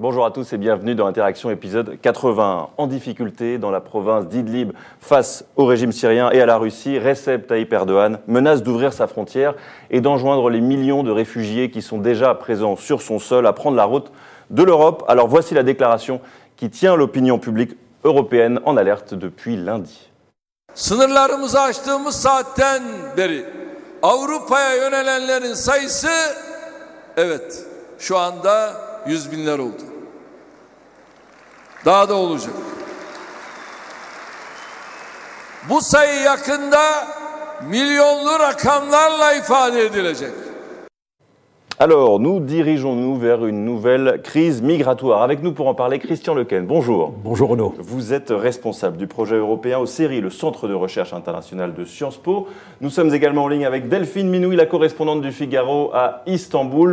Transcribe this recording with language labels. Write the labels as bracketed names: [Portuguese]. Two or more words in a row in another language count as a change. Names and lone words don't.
[French] à tous et bienvenue dans Interaction épisode 81. En difficulté dans la province d'Idlib face au régime syrien et à la Russie, Recep Tayyip Erdogan menace d'ouvrir sa frontière et d'enjoindre les millions de réfugiés qui sont déjà présents sur son sol à prendre la route de l'Europe. Alors voici la déclaration qui tient l'opinion publique européenne en alerte depuis lundi. [Turkish] Sınırlarımızı açtığımız saatten beri Avrupa'ya yönelenlerin sayısı evet şu anda 100 binler oldu. Daha da olacak. Bu sayı yakında milyonlu rakamlarla ifade edilecek. [French] Alors, nous dirigeons-nous vers une nouvelle crise migratoire. Avec nous pour en parler, Christian Lequesne. Bonjour. Bonjour Renaud. Vous êtes responsable du projet européen au CERI, le Centre de recherche international de Sciences Po. Nous sommes également en ligne avec Delphine Minouy, la correspondante du Figaro à Istanbul.